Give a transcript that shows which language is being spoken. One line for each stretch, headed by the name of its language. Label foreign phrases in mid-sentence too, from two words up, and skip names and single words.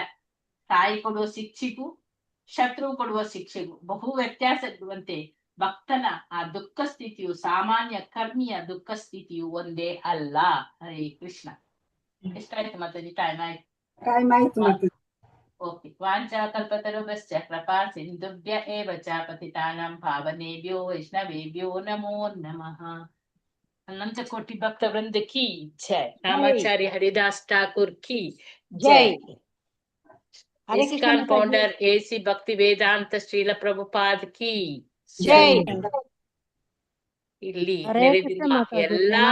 Kannada: ತಾಯಿ ಕೊಡುವ ಶಿಕ್ಷೆಗೂ ಶತ್ರು ಕೊಡುವ ಶಿಕ್ಷೆಗೂ ಬಹು ವ್ಯತ್ಯಾಸ ಇರುವಂತೆ ಭಕ್ತನ ಆ ದುಃಖ ಸ್ಥಿತಿಯು ಸಾಮಾನ್ಯ ಕರ್ಮಿಯ ದುಃಖ ಸ್ಥಿತಿಯು ಒಂದೇ ಅಲ್ಲ. ಹರೇ ಕೃಷ್ಣ. ಎಷ್ಟಾಯ್ತು ಮಾತಾಜಿ? ಟೈಮ್ ಆಯ್ತು. ಟೈಮ್ ಆಯ್ತು ಮಾತಾಜಿ.
Sanskrit: ಓಕೆ. ವಾಂಚಾ ಕಲ್ಪತರುಭ್ಯಶ್ಚ ಕೃಪಾ ಸಿಂಧುಭ್ಯ ಏವ ಚ ಪತಿತಾನಾಂ ಪಾವನೇಭ್ಯೋ ವೈಷ್ಣವೇಭ್ಯೋ ನಮೋ ನಮಃ.
Kannada: ಅನಂತ ಕೋಟಿ ಭಕ್ತ ವೃಂದ
Hindi: की जय.
Kannada: ರಾಮಾಚಾರ್ಯ ಹರಿದಾಸ್ ಠಾಕೂರ್
Hindi: की जय.
Kannada: ಇಸ್ಕಾನ್ ಫೌಂಡರ್ AC ಭಕ್ತಿ ವೇದಾಂತ ಶ್ರೀಲ ಪ್ರಭುಪಾದ್
Hindi: की जय.
Kannada: ಇಲ್ಲಿ ನೆರೆದಿರುವ ಎಲ್ಲಾ